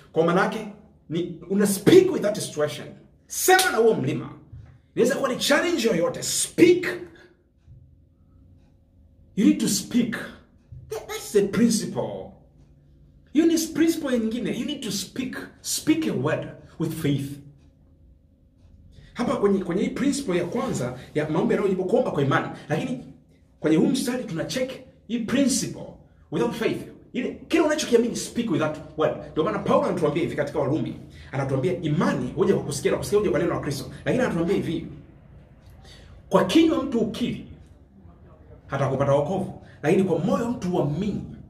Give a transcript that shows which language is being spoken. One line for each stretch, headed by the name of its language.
Swahili: Kwa maana yake ni una
English: speak with that situation.
Swahili: Sema na huo mlima. Inaweza kuwa ni challenge yoyote. Speak.
English: You need to speak. That's the principle. You need principle nyingine. You need to speak. Speak a word with faith.
Swahili: Hapa kwenye hii principle ya kwanza ya maombi yanayojibu kuomba kwa imani. Lakini kwenye huu mstari tuna check hii principle
English: without faith.
Swahili: Ile kile unachokiamini,
English: speak with that word.
Swahili: Ndio maana Paulo anatuambia hivi katika Warumi. Anatuambia imani hoja kwa kusikia, kusikia hoja kwa neno la Kristo. Lakini anatuambia hivi, kwa kinywa mtu ukiri hata kupata wokovu, lakini kwa moyo mtu uamini.